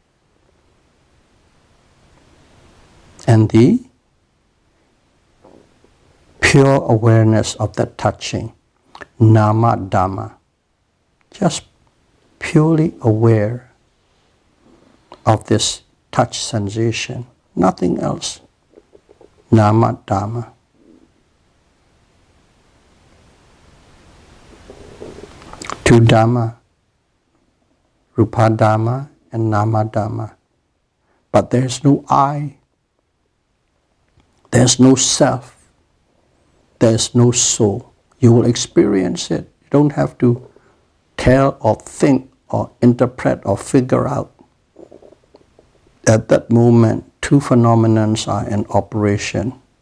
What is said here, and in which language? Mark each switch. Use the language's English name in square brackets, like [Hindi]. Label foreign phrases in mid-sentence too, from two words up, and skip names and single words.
[English] And the pure awareness of that touching, [Pali] Nama Dhamma. [English] Just purely aware of this touch sensation, nothing else. [Pali] Nama Dhamma. Two Dhamma, Rupa Dhamma and Nama Dhamma. [English] But there's no I, there's no self, there's no soul. You will experience it. You don't have to tell or think or interpret or figure out. At that moment, two phenomena are in operation.